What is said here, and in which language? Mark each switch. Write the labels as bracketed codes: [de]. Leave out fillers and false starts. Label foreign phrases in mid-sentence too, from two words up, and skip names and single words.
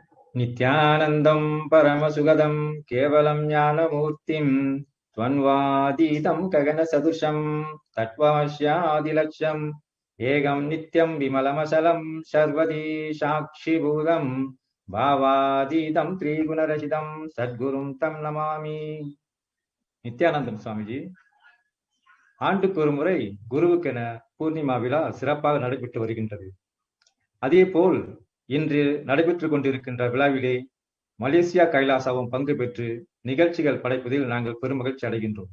[sa] नित्यानन्दं परमसुगदं केवलं ज्ञानमूर्तिं त्वन्वातीतं गगनसदृशं तत्त्वमस्यादिलक्ष्यम् एकं नित्यं विमलमचलं सर्वदी साक्षिभूतं भावातीतं त्रिगुणरहितं सद्गुरुं तं नमामि. [ta] நித்யானந்தம் சுவாமிஜி ஆண்டுக்கு ஒரு முறை குருவுக்கென பூர்ணிமா விழா சிறப்பாக நடைபெற்று வருகின்றது. அதேபோல் இன்று நடைபெற்றுக் கொண்டிருக்கின்ற விழாவிலே மலேசியா கைலாசாவும் பங்கு பெற்று நிகழ்ச்சிகள் படைப்பதில் நாங்கள் பெருமகிழ்ச்சி அடைகின்றோம்.